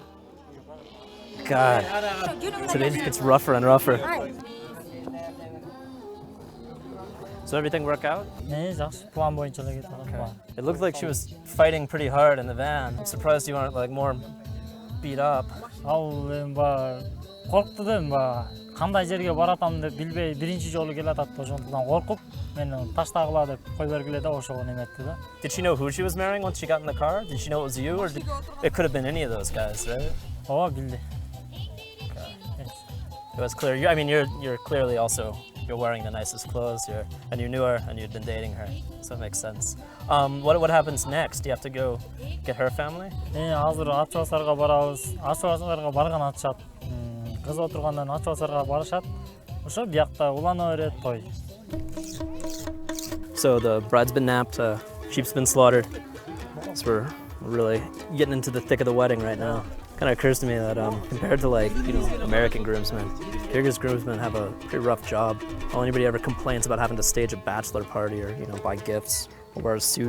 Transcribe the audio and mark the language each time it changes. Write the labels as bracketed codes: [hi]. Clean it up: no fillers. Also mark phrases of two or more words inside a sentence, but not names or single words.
[en] God. Today just gets rougher and rougher. So everything work out? It looked like she was fighting pretty hard in the van. I'm surprised you weren't like more beat up. [ky] Коркту да кандай жерге баратам деп билбей биринчи жолу келатат да ошондон коркуп мени таштагыла деп кой бергиле да ошого неметти да. [en] Did she know who she was marrying once she got in the car? Did she know it was you, or it could have been any of those guys, right? [ky] Ооба билди. [en] It was clear. I mean, you're clearly also you're wearing the nicest clothes. And you knew her and you'd been dating her, so it makes sense. What happens next? Do you have to go get her family? [ky] Азыр ачы басарга барабыз. Ачы басарга барган атышат. Кыз отургандан ачы басарга барышат. Ошо биякта улана берет той. [en] So the bride's been napped, sheep's been slaughtered. So we're really getting into the thick of the wedding right now. Kind of occurs to me that compared to American groomsmen, Kyrgyz groomsmen have a pretty rough job. All anybody ever complains about having to stage a bachelor party or buy gifts or wear a suit.